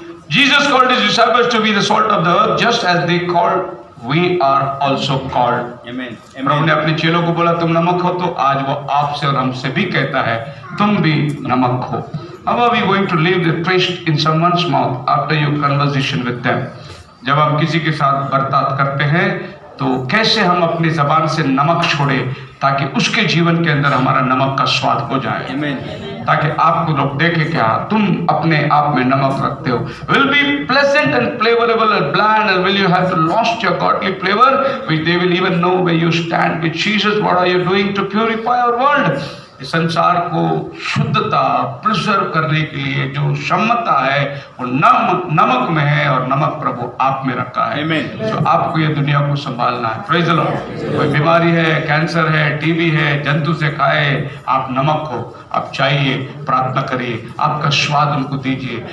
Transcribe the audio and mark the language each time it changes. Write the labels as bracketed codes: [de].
[en] Jesus called his disciples to be the salt of the earth, just as they called, we are also called. Amen. [hi] प्रभु ने अपने चेलों को बोला तुम नमक हो, तो आज वो आपसे और हमसे भी कहता है तुम भी नमक हो। [en] How are we going to leave the taste in someone's mouth after your conversation with them? [hi] जब हम किसी के साथ बर्ताव करते हैं तो कैसे हम अपनी जबान से नमक छोड़े ताकि उसके जीवन के अंदर हमारा नमक का स्वाद हो जाए। [en] Amen. [hi] ताकि आपको लोग देखें क्या तुम अपने आप में नमक रखते हो। [en] Will be pleasant and flavorable and bland, and will you have lost your godly flavor, which they will even know where you stand with Jesus. What are you doing to purify our world? [hi] इस संसार को शुद्धता preserve करने के लिए जो क्षमता है वो नमक में है, और नमक प्रभु आप में रखा है। [en] Amen. [hi] तो आपको ये दुनिया को संभालना है। [en] Praise the lord. [hi] कोई बीमारी है, कैंसर है, टीबी है, जंतु से खाए, आप नमक हो, आप चाहिए, प्रार्थना करिए, आपका स्वाद उनको दीजिए।